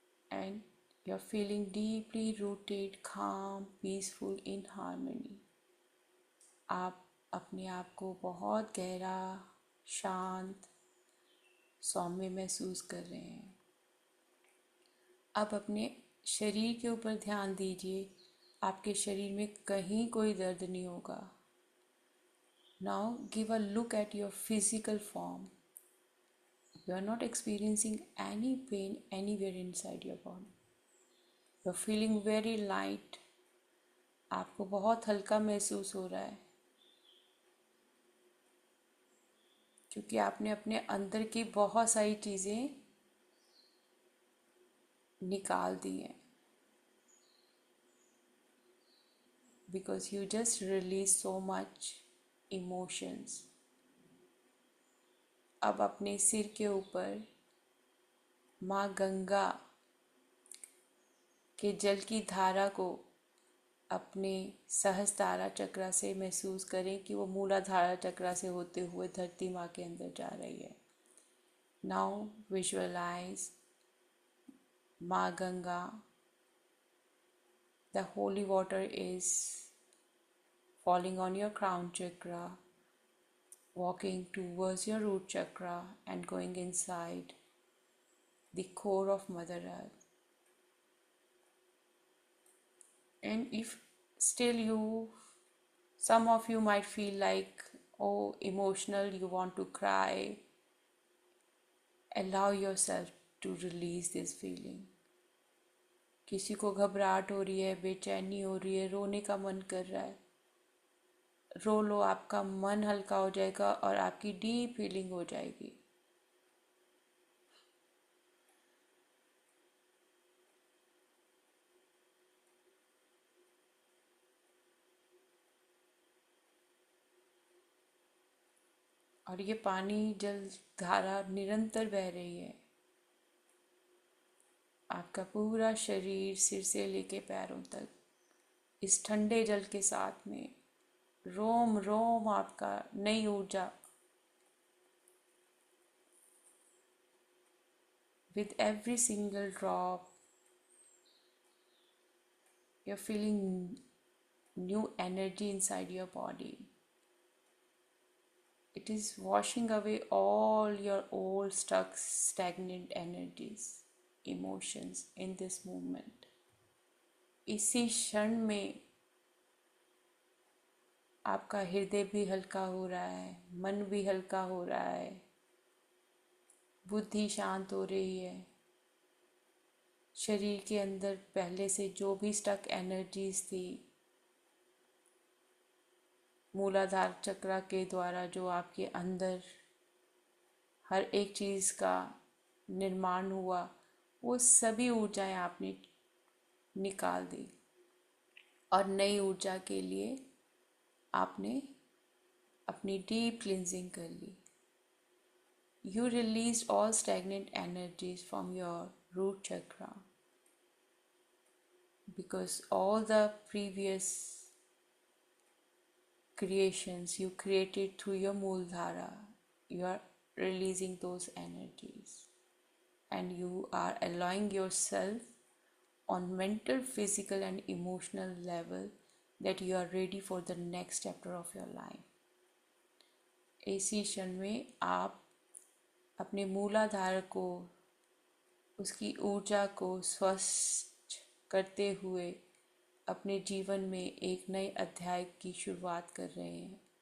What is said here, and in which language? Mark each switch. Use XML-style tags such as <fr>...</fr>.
<en>And you're feeling deeply rooted, calm, peaceful, in harmony.</en> <hi>आप अपने आप को बहुत गहरा, शांत, सौम्य महसूस कर रहे हैं. अब अपने शरीर के ऊपर ध्यान दीजिए. आपके शरीर में कहीं कोई दर्द नहीं होगा.</hi> <en>Now give a look at your physical form. You are not experiencing any pain anywhere inside your body. You are feeling very light.</en> <hi>आपको बहुत हल्का महसूस हो रहा है क्योंकि आपने अपने अंदर की बहुत सारी चीज़ें निकाल दी हैं.</hi> <en>Because you just release so much emotions.</en> <hi>अब अपने सिर के ऊपर माँ गंगा के जल की धारा को अपने सहस्त्रार चक्र से महसूस करें कि वो मूलाधार चक्र से होते हुए धरती माँ के अंदर जा रही है.</hi> <en>Now visualise माँ Ganga. The holy water is falling on your crown chakra, walking towards your root chakra and going inside the core of Mother Earth. And if still some of you might feel like, oh, emotional, you want to cry, allow yourself to release this feeling.</en> <hi>किसी को घबराहट हो रही है, बेचैनी हो रही है, रोने का मन कर रहा है, रो लो. आपका मन हल्का हो जाएगा और आपकी डीप फीलिंग हो जाएगी. और ये पानी जल धारा निरंतर बह रही है. आपका पूरा शरीर सिर से लेके पैरों तक इस ठंडे जल के साथ में रोम रोम आपका नई ऊर्जा.</hi> <en>With every single drop, you're feeling new energy inside your body. It is washing away all your old stuck stagnant energies, emotions in this moment.</en> <hi>इसी क्षण में आपका हृदय भी हल्का हो रहा है, मन भी हल्का हो रहा है, बुद्धि शांत हो रही है. शरीर के अंदर पहले से जो भी स्टक एनर्जीज थी, मूलाधार चक्र के द्वारा जो आपके अंदर हर एक चीज़ का निर्माण हुआ, वो सभी ऊर्जाएं आपने निकाल दी और नई ऊर्जा के लिए आपने अपनी डीप क्लिनजिंग कर ली.</hi> <en>You released all stagnant energies from your root chakra because all the previous creations you created through your Mooladhara, you are releasing those energies and you are allowing yourself on mental, physical and emotional level that you are ready for the next chapter of your life.</en> <hi>इसी क्षण में आप अपने मूलाधार को, उसकी ऊर्जा को स्वस्थ करते हुए अपने जीवन में एक नए अध्याय की शुरुआत कर रहे हैं.</hi>